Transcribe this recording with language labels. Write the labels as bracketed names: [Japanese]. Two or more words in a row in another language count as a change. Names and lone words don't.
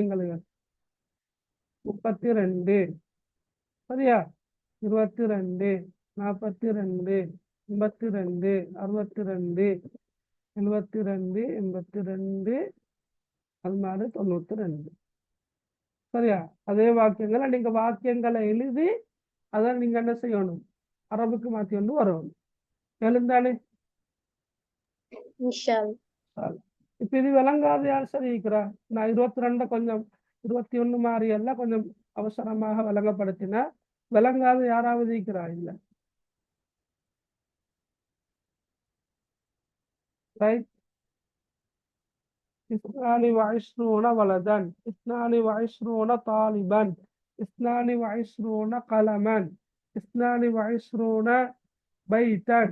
[Tamil] நீங்கள் 32 சரியா, 22, 42, 82, 62, 72, 82, அது மாதிரி 92. சரியா? அதே வாக்கியங்களை நீங்க வாக்கியங்களை எழுதி அதை நீங்க என்ன செய்யணும்? அரபுக்கு மாத்தி வந்து வரணும். எழுந்தானே? [Arabic] إن شاء الله. [Tamil] இப்ப இது விளங்காத யார் சரி இருக்கிறா? நான் 22 கொஞ்சம் 21 மாதிரி எல்லாம் கொஞ்சம் அவசரமாக விளங்கப்படுத்தினா விளங்காத யாராவது இருக்கிறா? இல்ல. ரைட்? [Arabic] اثنان وعشرون ولدا، اثنان وعشرون طالبا، اثنان وعشرون قلما، اثنان وعشرون بيتا.